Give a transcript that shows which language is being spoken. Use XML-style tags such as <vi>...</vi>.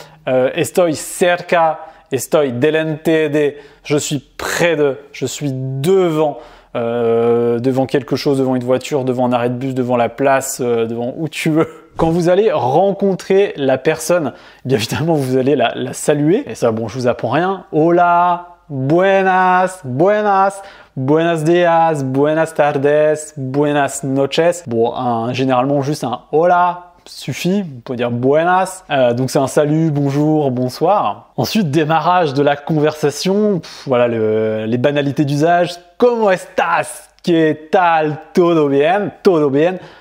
<es>Estoy cerca. Estoy delante de.</es> <fr>Je suis près de. Je suis devant. Devant quelque chose, devant une voiture, devant un arrêt de bus, devant la place, devant où tu veux. Quand vous allez rencontrer la personne, bien évidemment, vous allez la saluer. Et ça, bon, je vous apprends rien.</fr> <es>Hola. Buenas, buenas, buenos días, buenas tardes, buenas noches.</es> <fr>Bon, généralement juste un hola suffit, on peut dire buenas. Donc c'est un salut, bonjour, bonsoir. Ensuite, démarrage de la conversation. Voilà les banalités d'usage.</fr> <es>¿Cómo estás? ¿Qué tal? ¿Todo bien? ¿Todo bien?</es>